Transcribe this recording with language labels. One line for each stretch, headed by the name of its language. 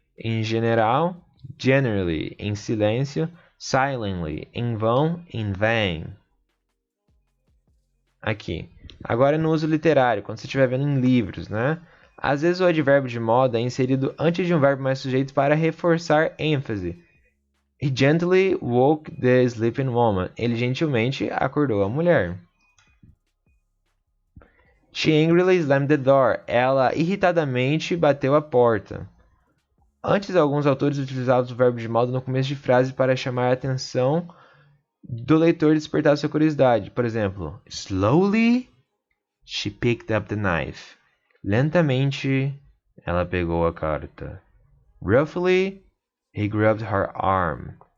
Portuguese: Em general, generally. Em silêncio, silently. Em vão,
English: in vain.
Portuguese: Aqui. Agora no uso literário, quando você estiver vendo em livros, né? Às vezes o advérbio de modo é inserido antes de um verbo mais sujeito para reforçar ênfase.
English: He gently woke the sleeping woman.
Portuguese: Ele gentilmente acordou a mulher.
English: She angrily slammed the door.
Portuguese: Ela irritadamente bateu a porta. Antes, alguns autores utilizavam o verbo de modo no começo de frase para chamar a atenção do leitor e despertar sua curiosidade. Por exemplo,
English: slowly she picked up the knife.
Portuguese: Lentamente, ela pegou a carta.
English: Roughly, he grabbed her arm.